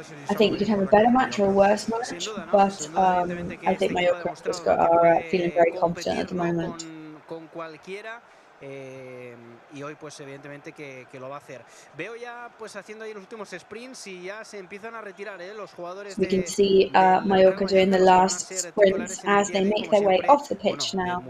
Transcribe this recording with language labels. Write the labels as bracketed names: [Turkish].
[English] I think you could have a better match or a worse match, but I think Mallorca are feeling very confident at the moment. [Spanish] Con cualquiera, y hoy pues evidentemente que lo va a hacer. Veo ya pues haciendo ahí los últimos sprints y ya se empiezan a retirar los jugadores. [English] We can see Mallorca doing the last sprints as they make their way off the pitch now.